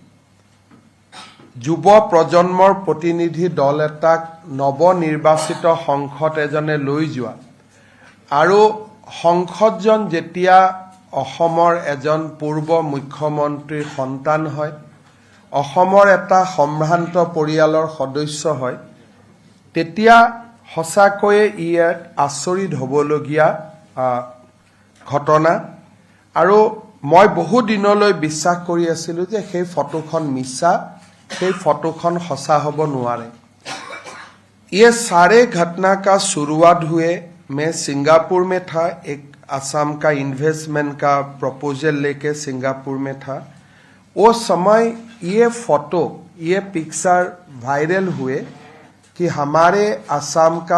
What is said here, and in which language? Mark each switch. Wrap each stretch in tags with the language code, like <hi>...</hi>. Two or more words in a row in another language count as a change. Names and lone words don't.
<as>যুৱ প্ৰজন্মৰ প্ৰতিনিধি দল এটাক নৱনিৰ্বাচিত সংসদ এজনে লৈ যোৱা আৰু সংসদজন যেতিয়া অসমৰ এজন পূৰ্ব মুখ্যমন্ত্ৰীৰ সন্তান হয় অসমৰ এটা সম্ভ্ৰান্ত পৰিয়ালৰ সদস্য হয় তেতিয়া সঁচাকৈয়ে ই এক আচৰিত হ'বলগীয়া ঘটনা আৰু মই বহু দিনলৈ বিশ্বাস কৰি আছিলোঁ যে সেই ফটোখন মিছা সেই ফটোখন সঁচা হ'ব নোৱাৰে</as> <hi>ये सारे घटना का शुरुआत हुए मैं सिंगापुर में था एक असम का इन्वेस्टमेंट का प्रपोजल लेके सिंगापुर में था वो समय ये फोटो ये पिक्चर वायरल हुए कि हमारे असम का</hi>